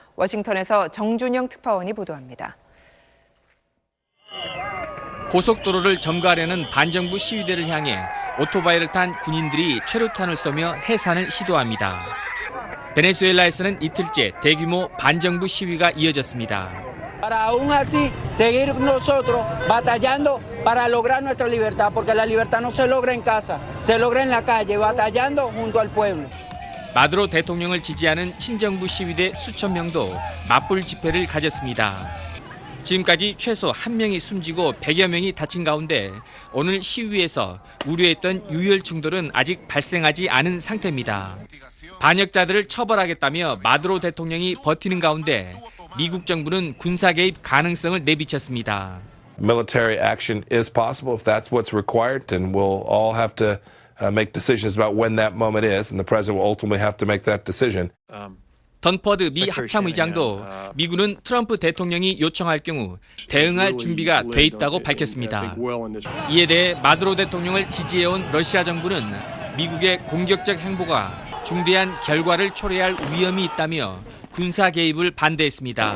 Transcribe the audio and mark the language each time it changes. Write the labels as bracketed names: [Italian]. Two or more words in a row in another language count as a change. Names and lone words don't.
[Korean] 워싱턴에서 정준영 특파원이 보도합니다. 고속도로를 점거하려는 반정부 시위대를 향해 오토바이를 탄 군인들이 최루탄을 쏘며 해산을 시도합니다. 베네수엘라에서는 이틀째 대규모 반정부 시위가 이어졌습니다. [Spanish] Para aún así seguir nosotros batallando para lograr nuestra libertad, porque la libertad no se logra en casa, se logra en la calle, batallando junto al pueblo. [Korean] 마두로 대통령을 지지하는 친정부 시위대 수천 명도 맞불 집회를 가졌습니다. 지금까지 최소 1명이 숨지고 100여 명이 다친 가운데 오늘 시위에서 우려했던 유혈 충돌은 아직 발생하지 않은 상태입니다. 반역자들을 처벌하겠다며 마두로 대통령이 버티는 가운데 미국 정부는 군사 개입 가능성을 내비쳤습니다. [English] Military action is possible if that's what's required, and we'll all have to make decisions about when that moment is, and the president will ultimately have to make that decision. [Korean] 던퍼드 미 합참의장도 미군은 트럼프 대통령이 요청할 경우 대응할 준비가 돼 있다고 밝혔습니다. 이에 대해 마두로 대통령을 지지해온 러시아 정부는 미국의 공격적 행보가 중대한 결과를 초래할 위험이 있다며 군사 개입을 반대했습니다.